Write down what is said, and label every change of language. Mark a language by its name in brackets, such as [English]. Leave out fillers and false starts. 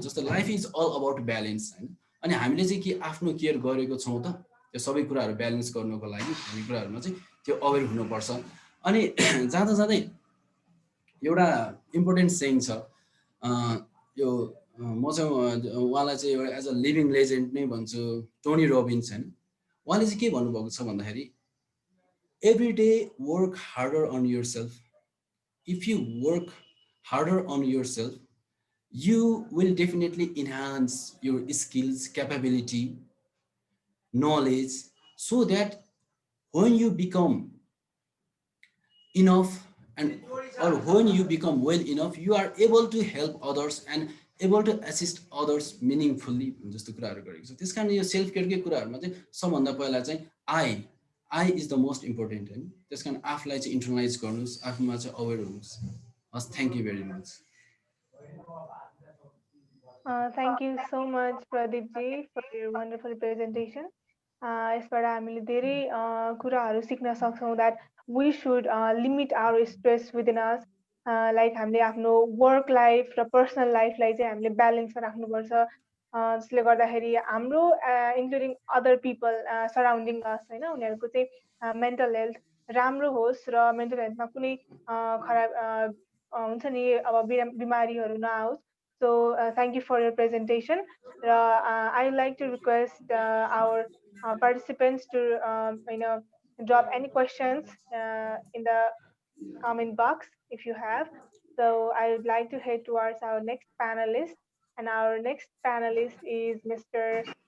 [Nepali] जस्तो [English] life is all about balance, [Nepali] होइन। अनि हामीले चाहिँ के आफ्नो केयर गरेको छौँ त त्यो सबै कुराहरू ब्यालेन्स गर्नको लागि भन्ने कुराहरूमा चाहिँ त्यो अवेर हुनुपर्छ। अनि जाँदा जाँदै एउटा इम्पोर्टेन्ट सेङ छ, यो म चाहिँ उहाँलाई चाहिँ एउटा एज अ लिभिङ लेजेन्ड नै भन्छु, टोनी रोबिन्स, होइन। उहाँले चाहिँ के भन्नुभएको छ भन्दाखेरि [English] every day work harder on yourself. If you work harder on yourself, you will definitely enhance your skills, capability, knowledge, so that when you become enough and or when you become well enough, you are able to help others and able to assist others meaningfully [Nepali] जस्तो कुराहरू गरेको छ। त्यस कारण यो self केयरकै कुराहरूमा चाहिँ सबभन्दा पहिला चाहिँ [English] I is the most important [Nepali] हैन। त्यस कारण आफूलाई चाहिँ इन्टरनालाइज गर्नुस्, आफूमा चाहिँ अवेर हुनुस्। हस्, thank you very much. [English] Thank you so much, Pradip ji, for your wonderful presentation. [Nepali] यसबाट हामीले धेरै कुराहरू सिक्न सक्छौँ [English] that we should limit our stress within us. [Nepali] Like हामीले आफ्नो वर्क लाइफ र पर्सनल लाइफलाई चाहिँ हामीले ब्यालेन्समा राख्नुपर्छ। जसले गर्दाखेरि हाम्रो इन्क्लुडिङ अदर पिपल सराउन्डिङ अस होइन, उनीहरूको चाहिँ मेन्टल हेल्थ राम्रो होस् र मेन्टल हेल्थमा कुनै खराब हुन्छ नि अब बिमारीहरू नआओस्। [English] So thank you for your presentation. I would like to request our participants to drop any questions in the comment box if you have. So I would like to head towards our next panelist, and our next panelist is Mr.